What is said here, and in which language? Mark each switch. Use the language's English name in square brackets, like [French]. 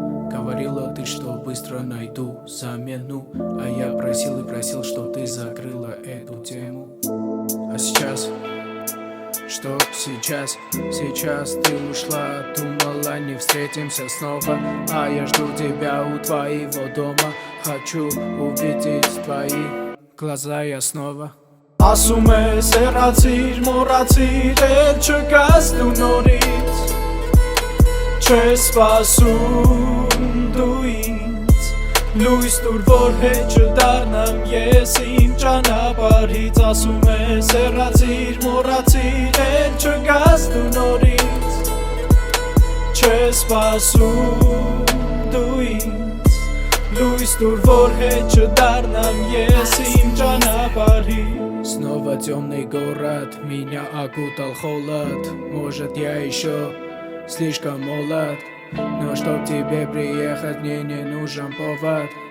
[Russian] Говорила ты, что быстро найду замену, а я просил и просил, чтоб ты закрыла эту тему. А сейчас, что сейчас? Сейчас ты ушла, думала не встретимся снова, а я жду тебя у твоего дома. Хочу увидеть твои глаза я снова. [Armenian] Ասում ես հեռացիր, մոռացիր, էլ չգաս դու նորից, չես սպասում դու ինձ, լույս տուր, որ հետ չդառնամ ես իմ ճանապարհից։ Ասում ես հեռացիր, մոռացիր, էլ չգաս դու նորից, չես սպասում դու ինձ, լույս տուր, որ հետ չդառնամ ես իմ ճանապարհից։ [Russian] Снова темный город, меня окутал холод. Может, я еще слишком молод, но чтоб тебе приехать, мне не нужен повод.